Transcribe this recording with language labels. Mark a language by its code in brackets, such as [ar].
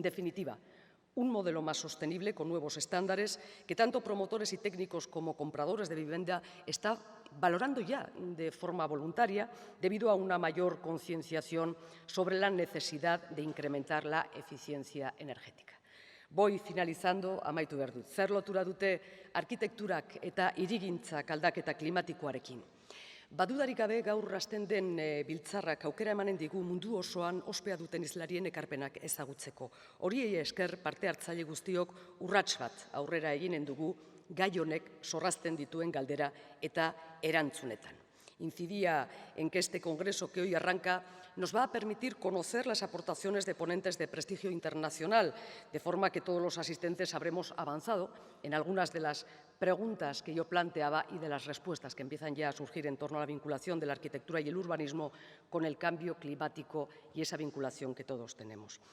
[es] En definitiva, un modelo más sostenible con nuevos estándares que tanto promotores y técnicos como compradores de vivienda están valorando ya de forma voluntaria debido a una mayor concienciación sobre la necesidad de incrementar la eficiencia energética. Voy finalizando, [eu] amaitu behar dut. Zer lotura dute arkitekturak eta hirigintzak aldaketa klimatikoarekin? Badudarik gabe gaur hasten den biltzarrak aukera emanen digu mundu osoan ospea duten hizlarien ekarpenak ezagutzeko. Horiei esker parte hartzaile guztiok urrats bat aurrera eginen dugu gai honek sorrazten dituen galdera eta erantzunetan. [es] Incidía en que este congreso que hoy arranca nos va a permitir conocer las aportaciones de ponentes de prestigio internacional, de forma que todos los asistentes habremos avanzado en algunas de las preguntas que yo planteaba y de las respuestas que empiezan ya a surgir en torno a la vinculación de la arquitectura y el urbanismo con el cambio climático y esa vinculación que todos tenemos.